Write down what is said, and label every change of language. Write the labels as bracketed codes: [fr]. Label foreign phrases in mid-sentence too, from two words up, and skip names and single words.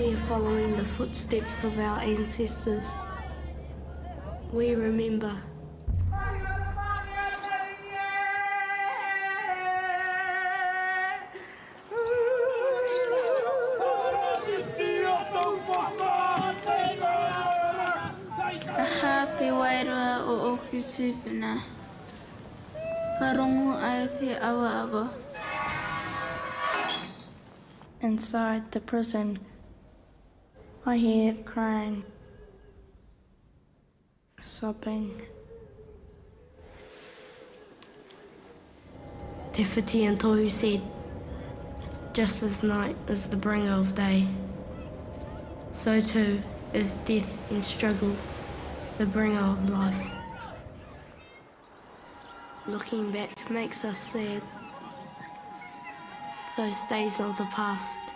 [en] following the footsteps of our ancestors. We remember. [mi] Aha te wairua o oku tūpuna. Ka rongo ai te awa. [en] Inside the prison, I hear crying, sobbing. Te whiti and Tohu said, just as night is the bringer of day, so too is death and struggle the bringer of life. Looking back makes us sad, those days of the past.